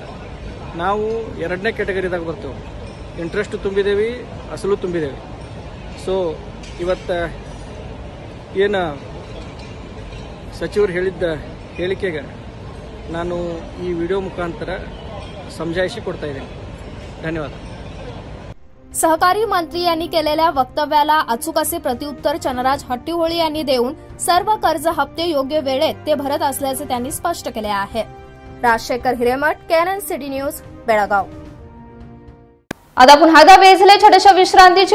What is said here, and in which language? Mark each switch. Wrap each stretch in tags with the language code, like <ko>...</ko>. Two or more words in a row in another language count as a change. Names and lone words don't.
<kn>ನಾವು ಎರಡನೇ ಕ್ಯಾಟಗರಿದಾಗ ಬರ್ತೇವೆ. ಇಂಟ್ರೆಸ್ಟು ತುಂಬಿದ್ದೇವೆ, ಅಸಲು ತುಂಬಿದ್ದೇವೆ. ಸೊ ಇವತ್ತು ಏನು ಸಚಿವರು ಹೇಳಿದ್ದ ಹೇಳಿಕೆಗೆ ನಾನು ಈ ವಿಡಿಯೋ ಮುಖಾಂತರ समजायशी ಕೊಡ್ತಾ ಇದ್ದೇನೆ.</kn> <mr>धन्यवाद. सहकारी मंत्री यांनी केलेल्या वक्तव्याला अचूक असे प्रत्युत्तर चनराज हट्टीहोळी यांनी देऊन सर्व कर्ज हप्ते योग्य वेळेत ते भरत असल्याचे त्यांनी स्पष्ट केले आहे. राजशेखर हिरेमठ, KNN सिटी न्यूज, बेळगाव. आता पुन्हा एकदा वेळ झाली छोट्याशा विश्रांतीची.</mr>